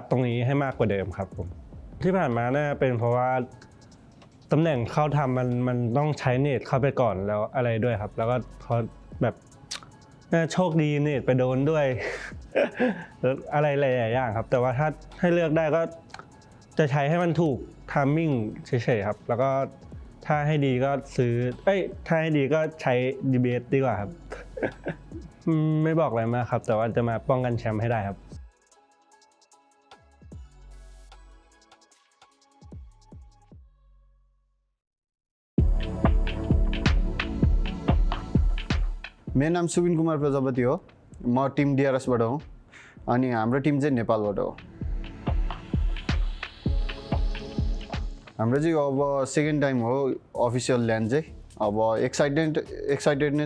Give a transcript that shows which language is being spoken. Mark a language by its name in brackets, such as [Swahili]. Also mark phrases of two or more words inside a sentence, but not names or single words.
[Thai] ตรงนี้ให้มากกว่าเดิมครับผมที่ผ่านมาน่าเป็นเพราะว่าตำแหน่งเข้าทำมันต้องใช้เนตเข้าไปก่อนแล้วอะไรด้วยครับแล้วก็พอแบบน่าโชคดีเนตไปโดนด้วย อะไรหลายๆอย่างครับแต่ว่าถ้าให้เลือกได้ก็จะใช้ให้มันถูกไทมิ่งเฉยๆครับแล้วก็ถ้าให้ดีก็ซื้อถ้าให้ดีก็ใช้ DRS ดีกว่าครับ ไม่บอกอะไรมากครับแต่ว่าจะมาป้องกันแชมป์ให้ได้ครับ [Nepali] मेरो नाम सुबिन कुमार प्रजापति हो म टिम DRS बाट हो अनि हाम्रो टिम चाहिँ नेपालबाट हो हाम्रो चाहिँ अब [English] second time [Nepali] हो [English] official land [Nepali] चाहिँ अब एक्साइटेड नै